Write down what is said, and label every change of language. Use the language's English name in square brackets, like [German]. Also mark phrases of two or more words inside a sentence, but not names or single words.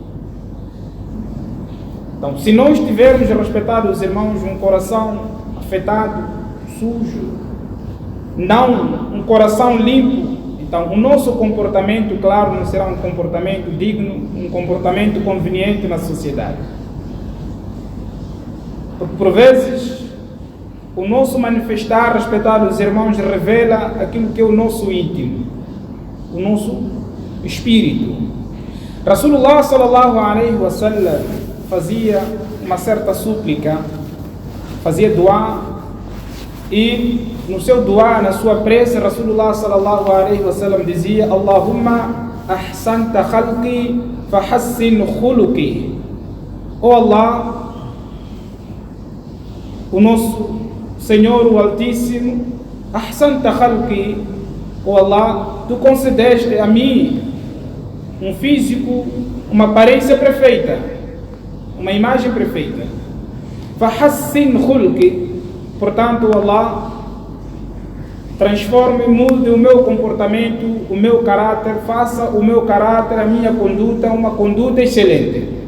[Portuguese] Então, se nós tivermos respeitado os irmãos um coração afetado, sujo, não um coração limpo, então o nosso comportamento, claro, não será um comportamento digno, um comportamento conveniente na sociedade. Porque por vezes o nosso manifestar, respeitar os irmãos, revela aquilo que é o nosso íntimo, o nosso espírito. [Arabic] رسول الله صلى الله عليه وسلم [Portuguese] fazia uma certa súplica, fazia dua, e no seu dua, na sua prece, [Arabic] رسول الله صلى الله عليه وسلم dizia: اللهم أحسنت خلقي فحسن خلقي. [Portuguese] Oh Allah, o nosso Senhor, o Altíssimo, [Arabic] أحسنت خلقي, oh Allah, [Portuguese] tu concedeste a mim um físico, uma aparência perfeita, uma imagem perfeita. [Arabic] فحسن خلقي, [Portuguese] portanto, Allah, transforme, mude o meu comportamento, o meu caráter, faça o meu caráter, a minha conduta, uma conduta excelente.